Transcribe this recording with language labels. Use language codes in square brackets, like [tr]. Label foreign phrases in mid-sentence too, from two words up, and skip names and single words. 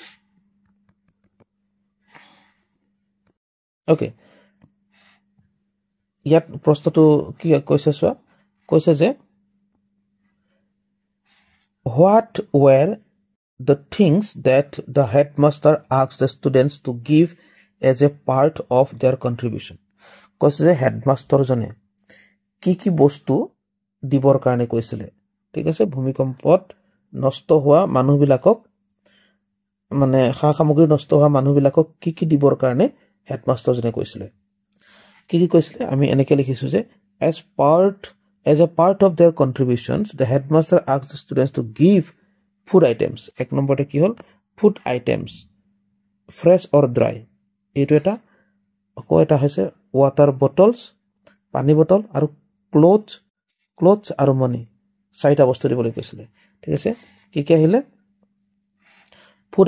[as] ওকে ইয়াত প্ৰশ্নটো কি কৈছে চোৱা কৈছে যে [en] what were the things that the headmaster asked the students to give as a part of their contribution [as] কৈছে যে হেডমাস্টাৰ জনে কি বস্তু দিবৰ কাৰণে কৈছিলে ঠিক আছে ভূমিকম্পত নষ্ট হোৱা মানুহবিলাকক মানে সামগ্ৰী নষ্ট হোৱা মানুহবিলাকক কি দিবৰ কাৰণে হেডমাস্টাৰ জনে কৈছিলে কি কৈছিলে আমি এনেকৈ লিখিছো যে [en] as a part of their contributions the headmaster asked the students to give food items [as] এক নম্বৰতে কি হল [en] food items fresh or dry [as] এইটো এটা আকৌ এটা হৈছে [en] water bottles [as] পানী বটল আৰু ক্লথছ আৰু মানি চাৰিটা বস্তু দিবলৈ কৈছিলে ঠিক আছে কি কি আহিলে ফুড